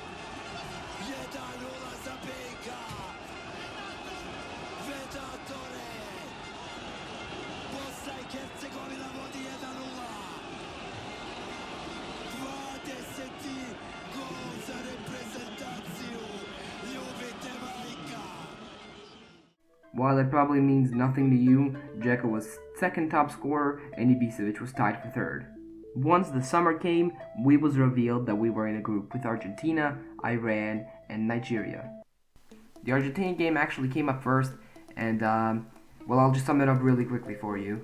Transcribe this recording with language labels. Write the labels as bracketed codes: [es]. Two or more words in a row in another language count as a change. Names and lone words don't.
[bs] 1-0 za BiH, Vedatore, Bosna i Hercegovina vodi 1-0, 20. gol za reprezentaciju, ljubite majka. [en] While it probably means nothing to you, Dzeko was second top scorer and Ibisevic was tied for third. Once the summer came, it was revealed that we were in a group with Argentina, Iran, and Nigeria. The Argentinian game actually came up first, and well, I'll just sum it up really quickly for you.